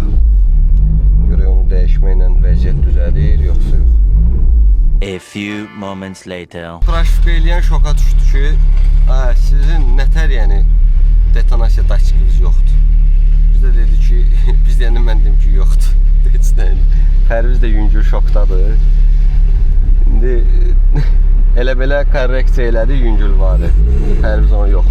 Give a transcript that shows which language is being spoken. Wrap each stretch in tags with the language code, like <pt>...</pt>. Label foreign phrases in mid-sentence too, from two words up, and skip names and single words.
<az>Görək onu dəyişməklə vəziyyət düzəlir, yoxsa yox.</az> <en>A few moments later.</en> <az>Praşifka eləyən şoka düşdü ki, sizin nətər yəni detonasiya daskiniz yoxdur. Biz də dedik ki, biz deyəndə mən dedim ki, yoxdur. Pərviz də yüngül şokdadır. İndi elə belə korreksiya elədi, yüngül varı.</az>